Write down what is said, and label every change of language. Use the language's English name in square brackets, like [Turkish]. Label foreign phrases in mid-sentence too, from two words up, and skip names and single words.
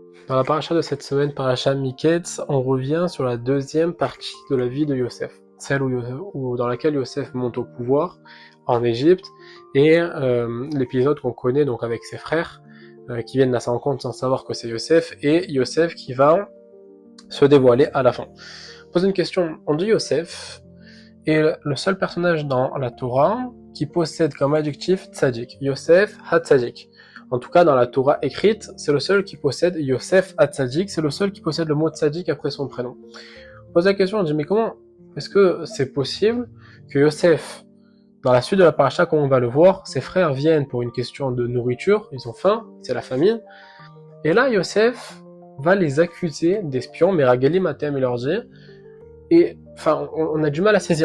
[French] Dans la paracha de cette semaine, paracha Miketz, on revient sur la deuxième partie de la vie de Yosef, celle dans laquelle Yosef monte au pouvoir en Égypte, et l'épisode qu'on connaît donc avec ses frères qui viennent à sa rencontre sans savoir que c'est Yosef, et Yosef qui va se dévoiler à la fin. Pose une question, on dit Yosef est le seul personnage dans la Torah qui possède comme adjectif tzadik, Yosef ha-tzadik. En tout cas, dans la Torah écrite, c'est le seul qui possède Yosef ha-tzadik, c'est le seul qui possède le mot tzadik après son prénom. On pose la question, on dit, mais comment est-ce que c'est possible que Yosef, dans la suite de la paracha, comme on va le voir, ses frères viennent pour une question de nourriture, ils ont faim, c'est la famine, et là, Yosef va les accuser d'espions, [Hebrew] מרגלים אתם, [French] il leur dit, et enfin, on a du mal à saisir.